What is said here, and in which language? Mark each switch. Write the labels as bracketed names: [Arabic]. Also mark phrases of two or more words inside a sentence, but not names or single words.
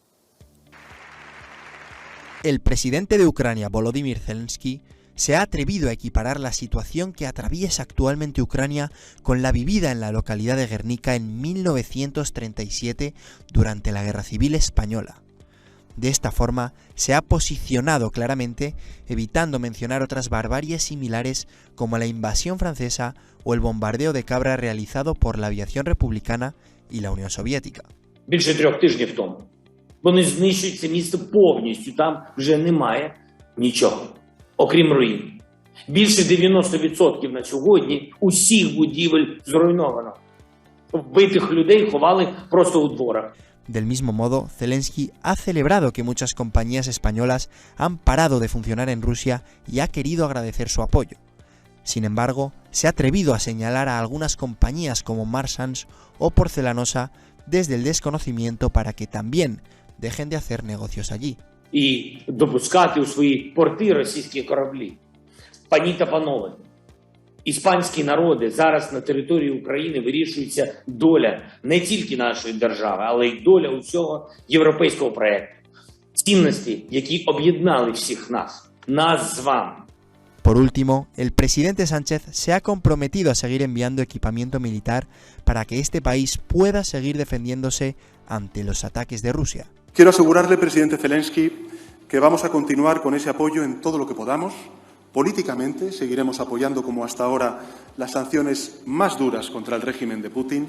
[Spanish] El presidente de Ucrania, Volodymyr Zelensky, se ha atrevido a equiparar la situación que atraviesa actualmente Ucrania con la vivida en la localidad de Guernica en 1937 durante la Guerra Civil Española. De esta forma, se ha posicionado claramente, evitando mencionar otras barbaries similares como la invasión francesa o el bombardeo de Cabra realizado por la aviación republicana y la Unión Soviética. [Ukrainian] Вони знищують це місто повністю, там вже немає нічого, окрім руїн. Більше 90% на сьогодні усіх будівель зруйновано. Вбитих людей ховали просто у дворах. [Spanish] Del mismo modo, Zelensky ha celebrado que muchas compañías españolas han parado de funcionar en Rusia y ha querido agradecer su apoyo. Sin embargo, se ha atrevido a señalar a algunas compañías como Marsans o Porcelanosa desde el desconocimiento para que también dejen de hacer negocios allí. [Ukrainian] І допускати у свої порти російські кораблі. Пані та панове, іспанські народи, зараз на території України вирішується доля не тільки нашої держави, але й доля усього європейського проєкту. Цінності, які об'єднали всіх нас з вами. [Spanish] Por último, el presidente Sánchez se ha comprometido a seguir enviando equipamiento militar para que este país pueda seguir defendiéndose ante los ataques de Rusia. Quiero asegurarle, presidente Zelensky, que vamos a continuar con ese apoyo en todo lo que podamos. Políticamente seguiremos apoyando, como hasta ahora, las sanciones más duras contra el régimen de Putin.